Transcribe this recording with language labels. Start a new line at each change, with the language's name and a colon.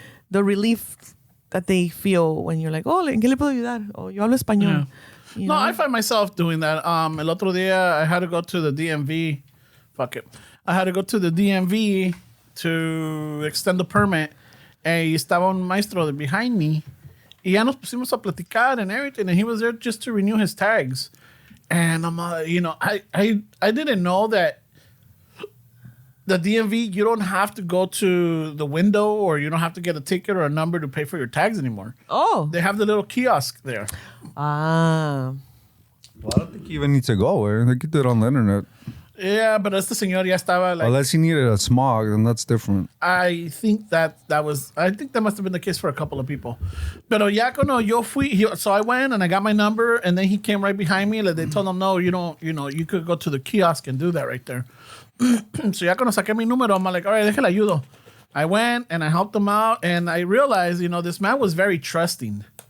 English: The relief that they feel when you're like, oh,
Spanish: ¿en qué le puedo ayudar? Oh, yo hablo español.
English: Yeah. No, I find myself doing that.
Spanish: El otro día,
English: I had to go to the DMV. Fuck it. I had to go to the DMV to extend the permit.
Spanish: Y estaba un maestro
English: behind me.
Spanish: Y ya nos pusimos a platicar
English: and everything. And he was there just to renew his tags. And I'm, you know, I didn't know that the DMV, you don't have to go to the window or you don't have to get a ticket or a number to pay for your tags anymore. Oh. They have the little kiosk there. Ah. Well, I don't think he even needs to go. I think he did it on the internet. Yeah, but
Spanish: este señor ya estaba like.
English: Unless he needed a smog, then that's different. I think that must have been the case for a couple of people.
Spanish: Pero ya cuando yo fui,
English: so I went and I got my number, and then he came right behind me. Like they told him, no, you don't, you could go to the kiosk and do that right there.
Spanish: So ya cuando saqué mi número,
English: I'm like, all right,
Spanish: déjale ayudo.
English: I went and I helped him out, and I realized, this man was very trusting.